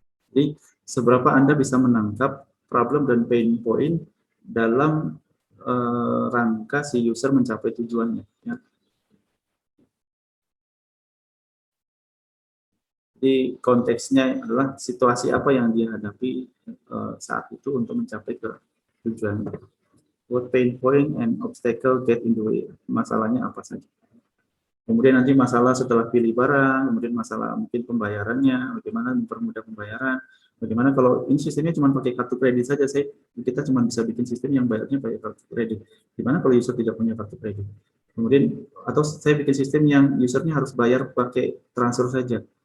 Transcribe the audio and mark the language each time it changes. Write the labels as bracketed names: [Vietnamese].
[Indonesian] Jadi seberapa Anda bisa menangkap problem dan pain point dalam rangka si user mencapai tujuannya. Ya. Jadi konteksnya adalah situasi apa yang dia hadapi saat itu untuk mencapai ke tujuannya. [English] What pain point and obstacle get in the way? [Indonesian] Masalahnya apa saja? Kemudian nanti masalah setelah pilih barang, kemudian masalah mungkin pembayarannya, bagaimana mempermudah pembayaran, bagaimana kalau ini sistemnya cuma pakai kartu kredit saja, kita cuma bisa bikin sistem yang bayarnya pakai kartu kredit. Gimana kalau user tidak punya kartu kredit? Kemudian, atau saya bikin sistem yang usernya harus bayar pakai transfer saja.